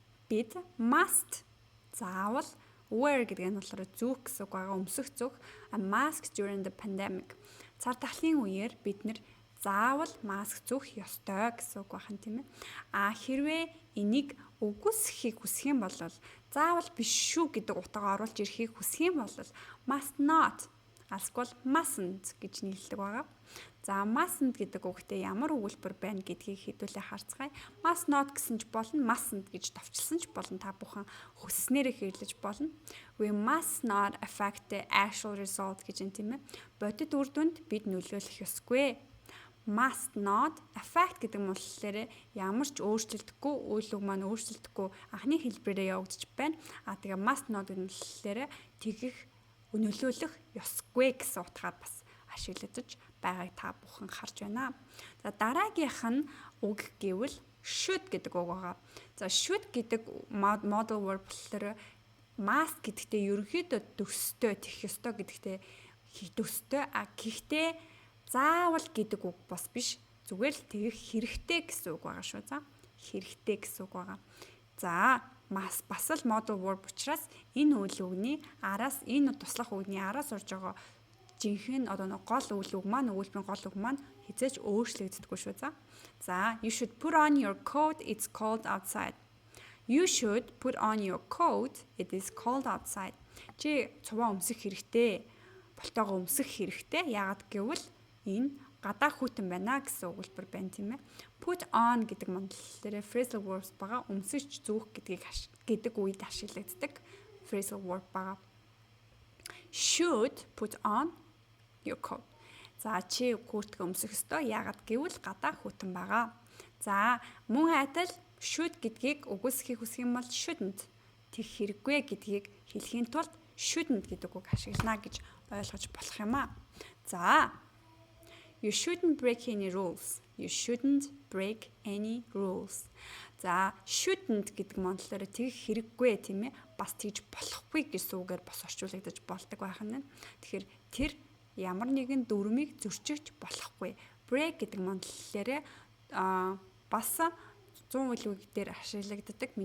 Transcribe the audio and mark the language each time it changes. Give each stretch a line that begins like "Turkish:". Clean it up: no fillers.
Mongolian: Бид must заавал wear гэдэг нь болохоор зүүх гэсэн үг байгаа, өмсөх зүг.
English: A mask during the pandemic.
Mongolian: Цар тахлын үеэр бид нэр заавал маск зүүх ёстой гэсэн үг байна, тийм ээ. Хэрвээ энийг үгүйсэхийг хүсэх юм бол заавал биш шүү гэдэг утгаа оруулж ирэхийг хүсэх юм бол must not алсгүй mustn't гэж нийлдэг байгаа. За mustn't гэдэг үгтэй ямар өгүүлбэр байна гэдгийг хэдүүлээ харцгаая. Must not гэсэн ч болно, mustn't гэж товчилсан ч болно. Та бүхэн хүсснээрээ хэрлэж болно.
English: We must not affect the actual result
Mongolian: гэж юм, тийм ээ. Бодит үр дүнд бид нөлөөлөх ёсгүй. Must not affect гэдэг нь болохоор ямар ч өөрчлөлтгүй үйл үг маань өөрчлөлтгүй анхны хэлбэрээр явагдаж байна. Тэгээ must not гэдэг нь болохоор тэгэх нөлөөлөх ёсгүй гэсэн утгаар бас ашиглагдаж байгааг та бүхэн харж байна. За дараагийнх нь үг гэвэл should гэдэг үг байгаа. За should гэдэг modal verb болохоор must гэдэгтээ ерөнхийдөө төстэй тэгэх ёстой гэдэгтээ төстэй гэхдээ заавал гэдэг үг бас биш. Зүгээр л тэгэх хэрэгтэй гэсэн үг байгаа шүү. За хэрэгтэй гэсэн үг байгаа. За бас л modal verb учраас энэ үйл үгний араас энэ туслах үгний араас орж байгаа жинхэнэ одоо гол үйл үг маань өгүүлбэрийн гол үг маань хизээч өөрчлөгддөггүй шүү.
English: За you should put on your coat, it's cold outside. You should put on your coat, it is cold outside.
Mongolian: Чи цуваа өмсөх хэрэгтэй. Болтойгоо өмсөх хэрэгтэй. Яагаад гэвэл энэ гадаа хүйтэн байна гэсэн өгүүлбэр байна, тийм ээ. Put on гэдэг монголоор phrasal verbs байгаа. Өмсөж зүүх гэдэг үед ашиглагддаг phrasal verb байгаа.
English: Should put on your coat.
Mongolian: За чи куртг өмсөх ёстой. Яагаад гэвэл гадаа хүйтэн байгаа. За мөн адил should гэдгийг үгүйсэхийг хүсэх юм бол shouldn't тэгэх хэрэггүй гэдгийг хэлхийн тулд shouldn't гэдэг үг ашиглана гэж ойлгож болох юм аа.
English: За You shouldn't break any rules. You shouldn't break any rules.
Mongolian: За shouldn't гэдэг монголоор тэгэх хэрэггүй тийм ээ. Бас тэгж болохгүй гэсэн үгээр бас орчуулагдаж болдог байх нь. Тэгэхээр тэр ямар нэгэн дүрмийг зөрчиж болохгүй. Break гэдэг монголоор бас 100 үйл үг дээр ашиглагддаг.